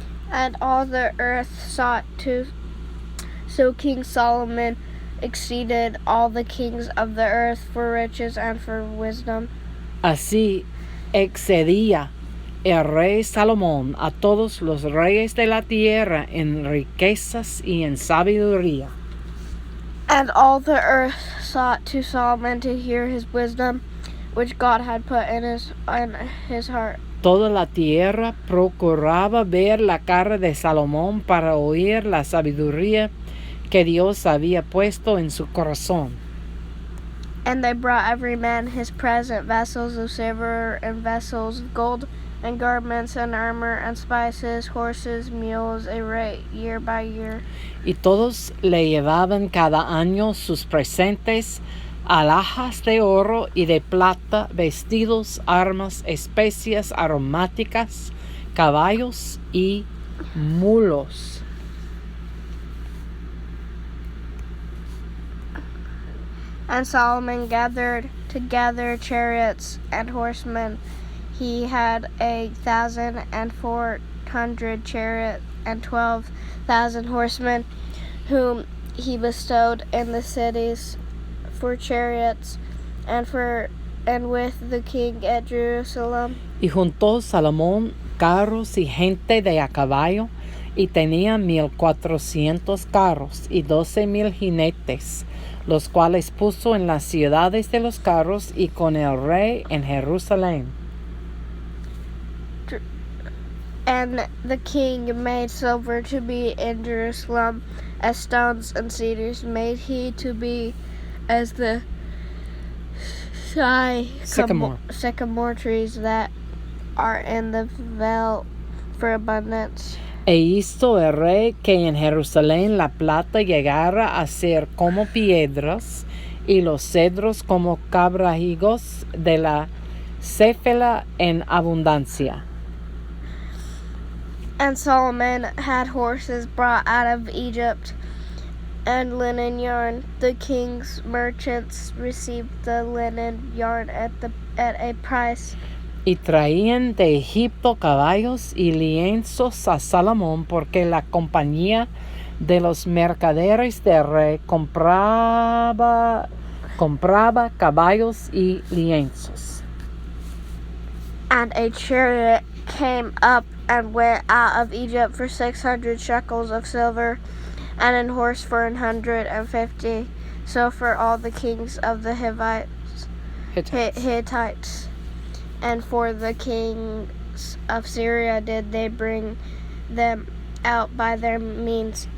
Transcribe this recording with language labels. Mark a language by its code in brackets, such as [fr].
[en] And all the earth sought to. So King Solomon exceeded all the kings of the earth for riches and for wisdom. [es] Así excedía el rey Salomón a todos los reyes de la tierra en riquezas y en sabiduría. [en] And all the earth sought to Solomon to hear his wisdom, which God had put in his heart. [es] Toda la tierra procuraba ver la cara de Salomón para oír la sabiduría que Dios había puesto en su corazón. [en] And they brought every man his present, vessels of silver and vessels of gold, and garments and armor and spices, horses, mules, a rate year by year. [es] Y todos le llevaban cada año sus presentes, alhajas de oro y de plata, vestidos, armas, especias, aromáticas, caballos y mulos. [en] And Solomon gathered together chariots and horsemen. He had 1,400 chariots and 12,000 horsemen, whom he bestowed in the cities for chariots, and with the king at Jerusalem. [es] Y juntó Salomón carros y gente de a caballo, y tenía 1,400 carros y 12,000 jinetes, los cuales puso en las ciudades de los carros y con el rey en Jerusalén. [en] And the king made silver to be in Jerusalem, as stones and cedars made he to be as the sycamore trees that are in the vale for abundance. [es] E hizo el rey que en Jerusalén la plata llegara a ser como piedras, y los cedros como cabrajigos de la céfala en abundancia. [en] And Solomon had horses brought out of Egypt, and linen yarn. The king's merchants received the linen yarn at a price. [es] Y traían de Egipto caballos y lienzos a Salomón, porque la compañía de los mercaderes del rey compraba caballos y lienzos. [en] And a chariot came up and went out of Egypt for 600 shekels of silver, and an horse for 150. So for all the kings of the Hittites. And for the kings of Syria did they bring them out by their means.